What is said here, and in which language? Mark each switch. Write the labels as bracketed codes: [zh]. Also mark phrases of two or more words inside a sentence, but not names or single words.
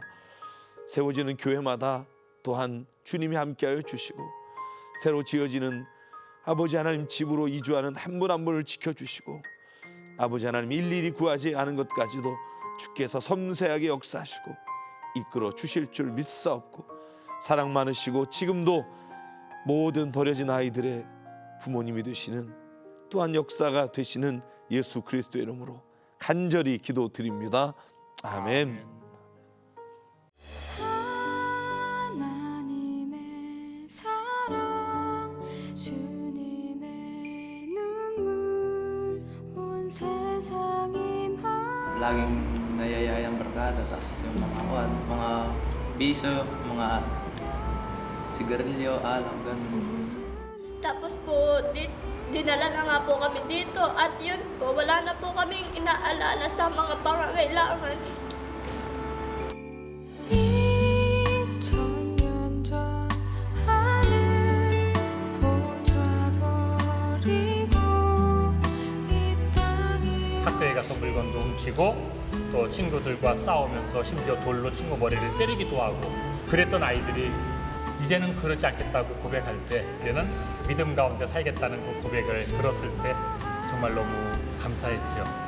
[ko] 세워지는 교회마다 또한 주님이 함께하여 주시고 새로 지어지는 아버지 하나님 집으로 이주하는 한 분 한 분을 지켜주시고 아버지 하나님 일일이 구하지 않은 것까지도 주께서 섬세하게 역사하시고 이끌어 주실 줄 믿사옵고 사랑 많으시고 지금도 모든 버려진 아이들의 부모님이 되시는 또한 역사가 되시는 예수 그리스도의 이름으로 간절히 기도드립니다. 아멘. 하나님의 사랑 주님의 눈물 온 세상이 [tl] Laging nayayayang barkada, tapos yung mga biso, mga sigarilyo, alak, ganun. Tapos po, dinala na nga po kami dito at yun po, wala na po kaming inaalala sa mga pangangailangan. [ko] 2000년 전 하늘 보좌버리고 이 땅에 학교에 가서 물건도 훔치고 또 친구들과 싸우면서 심지어 돌로 친구 머리를 때리기도 하고 그랬던 아이들이 이제는 그러지 않겠다고 고백할 때 이제는 믿음 가운데 살겠다는 그 고백을 들었을 때 정말 너무 감사했죠.